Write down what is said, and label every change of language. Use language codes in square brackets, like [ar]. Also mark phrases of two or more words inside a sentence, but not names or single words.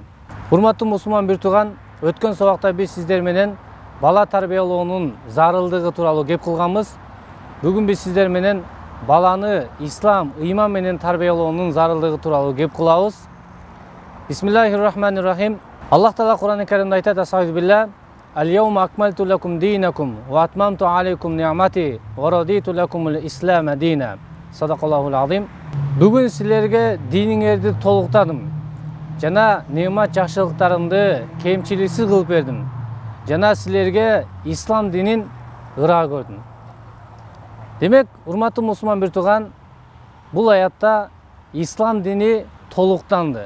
[ky] Урматтуу мусулман бир тууган, өткөн сабакта биз сиздер менен бала тарбиялоонун зарылдыгы тууралуу кеп кылганбыз. Бүгүн биз сиздер менен баланы ислам, ыйман менен тарбиялоонун зарылдыгы тууралуу кеп кылабыз. Бисмиллахиррахманиррахим. Аллах Таала Кур'ан-ы Каримде айтат: "Астагфирулла, [ar] اليوم أكملت لكم دينكم وأتممت عليكم نعمتي ورضيت لكم الإسلام دينا." صدق الله العظيم. [ky] Бүгүн силерге диниңерди толуктадым жана немат жакшылыктарымды кемчиликсиз кылып бердим. Жана силерге ислам динин ыраа көрдүм. Демек, урматтуу мусулман бир тууган, бул аятта ислам дини толуктанды.